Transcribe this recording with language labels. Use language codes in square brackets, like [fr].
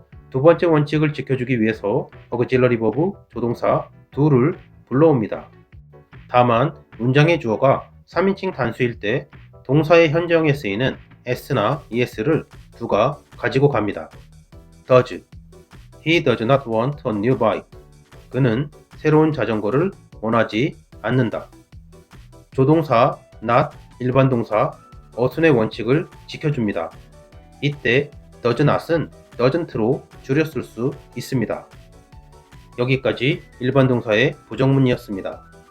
[ko] 두 번째 원칙을 지켜주기 위해서 auxiliary verb, 조동사 do를 불러옵니다. 다만 문장의 주어가 3인칭 단수일 때 동사의 현재형에 쓰이는 s나 es를 do가 가지고 갑니다. [en] does. He does not want a new bike. [ko] 그는 새로운 자전거를 원하지 않는다. 조동사 not, 일반 동사 어순의 원칙을 지켜줍니다. 이때 does not은 doesn't로 줄여 쓸 수 있습니다. 여기까지 일반 동사의 부정문이었습니다.